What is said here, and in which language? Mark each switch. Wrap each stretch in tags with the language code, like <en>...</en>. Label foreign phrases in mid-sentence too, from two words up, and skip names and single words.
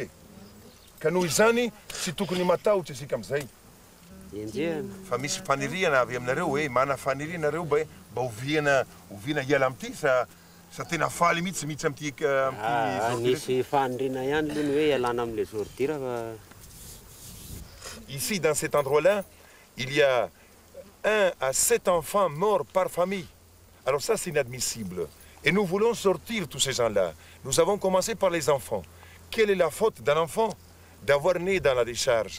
<mg>Ka noho izany, tsy tokony matahotra isika amin'izay. Fa misy faniriana avy aminareo hoe mana faniriana nareo mba oviana hiala amin'ity sa tena faly mihitsy amin'ity nisy fanirina ihany aloha ny hoe ialana amin'ilay ordure fa...</mg> <fr>Ici, dans cet endroit-là, il y a 1 à 7 enfants morts par famille. Alors ça, c'est inadmissible. Et nous voulons sortir tous ces gens-là. Nous avons commencé par les enfants. Quelle est la faute d'un enfant d'avoir né dans la décharge?</fr>